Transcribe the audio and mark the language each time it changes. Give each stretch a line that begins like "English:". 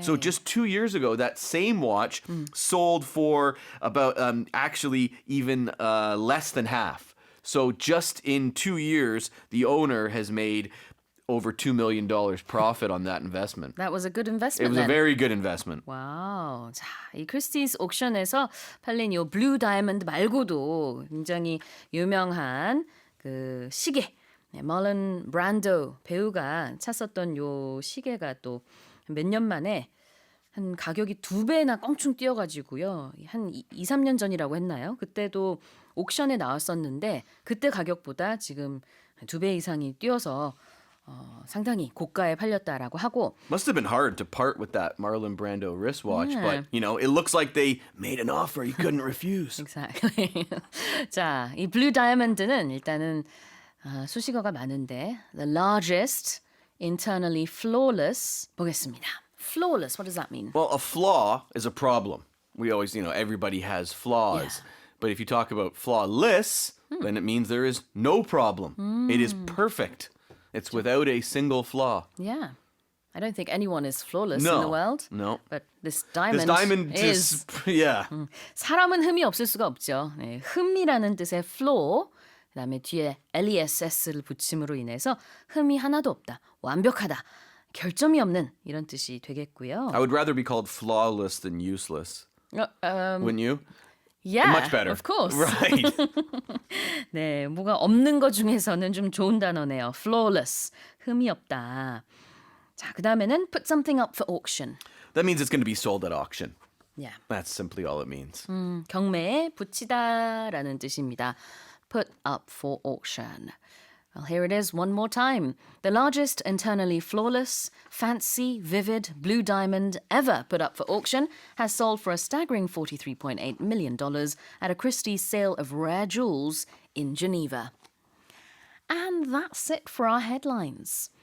English: So just 2 years ago, that same watch sold for about actually even less than half. So just in 2 years, the owner has made over $2 million profit on that investment. That was a good It investment was then. a very good investment.
Korean: 와우. 자, 이 크리스티스 옥션에서 팔린 요 블루 다이아몬드 말고도 굉장히 유명한 그 시계. 멀런 브란도 배우가 찼었던 요 시계가 또 몇 년 만에 한 가격이 2배나 껑충 뛰어가지고요. 한 2, 3년 전이라고 했나요? 그때도 옥션에 나왔었는데 그때 가격보다 지금 2배 이상이 뛰어서 상당히 고가에 팔렸다라고 하고
English: Must have been hard to part with that Marlon Brando wristwatch, Yeah. but you know, it looks like they made an offer you couldn't refuse. Exactly.
Korean: 자, 이 블루 다이아몬드는 일단은 수식어가 많은데
English: the largest internally flawless
Korean: 보겠습니다.
English: Flawless, what does that mean? Well, a flaw is a problem. We always, you know, everybody has flaws. Yeah. But if you talk about flawless, then it means there is no problem. It is perfect. It's without a single flaw. Yeah. I don't think anyone is flawless in the No. world. No. But this This diamond, diamond is is, yeah.
Korean: 사람은 흠이 없을 수가 없죠. 네, 흠이라는 뜻의 flaw, 그다음에 뒤에 less를 붙임으로 인해서 흠이 하나도 없다, 완벽하다, 결점이 없는 이런 뜻이 되겠고요.
English: I would rather be called flawless than useless. Wouldn't you? Yeah, Much better. of course. Right.
Korean: 네, 뭐가 없는 것 중에서는 좀 좋은 단어네요. flawless, 흠이 없다. 자, 그다음에는
English: put something up for auction. That means it's going to be sold at auction. Yeah. That's simply all it means.
Korean: 경매에 붙이다라는 뜻입니다.
English: Put up for auction. Well, here it is one more time. The largest internally flawless, fancy, vivid blue diamond ever put up for auction has sold for a staggering $43.8 million at a Christie's sale of rare jewels in Geneva. And that's it for our headlines.